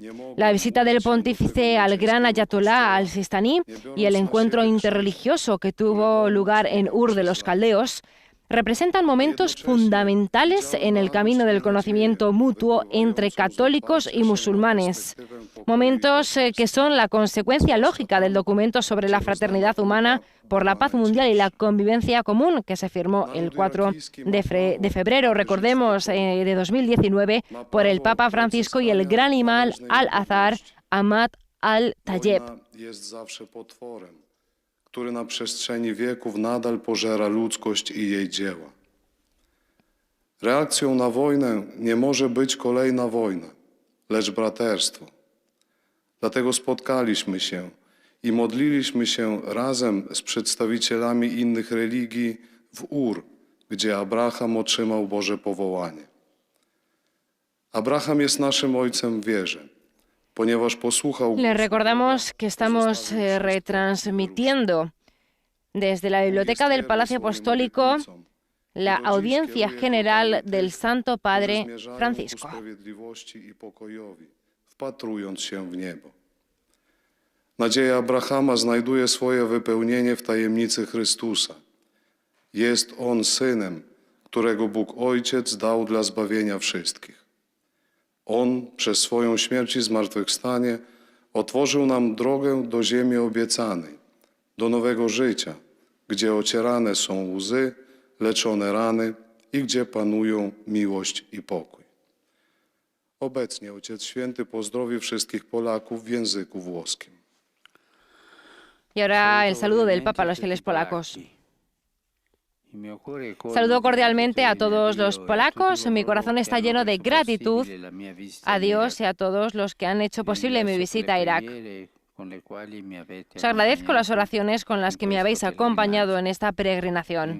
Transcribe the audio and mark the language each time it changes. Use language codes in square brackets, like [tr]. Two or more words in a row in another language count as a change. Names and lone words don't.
[es] La visita del pontífice al gran ayatolá al-Sistani y el encuentro interreligioso que tuvo lugar en Ur de los Caldeos representan momentos fundamentales en el camino del conocimiento mutuo entre católicos y musulmanes. Momentos que son la consecuencia lógica del documento sobre la fraternidad humana por la paz mundial y la convivencia común que se firmó el 4 de febrero, recordemos, de 2019, por el Papa Francisco y el gran imán al-Azhar Ahmad al-Tayeb. [pl] Który na przestrzeni wieków nadal pożera ludzkość i jej dzieła. Reakcją na wojnę nie może być kolejna wojna, lecz braterstwo. Dlatego spotkaliśmy się i modliliśmy się razem z przedstawicielami innych religii w Ur, gdzie Abraham otrzymał Boże powołanie. Abraham jest naszym ojcem w wierze. [es] Les recordamos que estamos retransmitiendo desde la Biblioteca del Palacio Apostólico la audiencia general del Santo Padre Francisco. [pl] Wpatrując się w niebo. Nadzieja Abrahama znajduje swoje wypełnienie w tajemnicy Chrystusa. Jest On Synem, którego Bóg Ojciec dał dla zbawienia wszystkich. On przez swoją śmierć i zmartwychwstanie otworzył nam drogę do ziemi obiecanej, do nowego życia, gdzie ocierane są łzy, leczone rany i gdzie panują miłość i pokój. Obecnie Ojciec Święty pozdrowi wszystkich Polaków w języku włoskim. [es] Y ahora el saludo del Papa a los fieles polacos. Saludo cordialmente a todos los polacos. Mi corazón está lleno de gratitud a Dios y a todos los que han hecho posible mi visita a Irak. Os agradezco las oraciones con las que me habéis acompañado en esta peregrinación.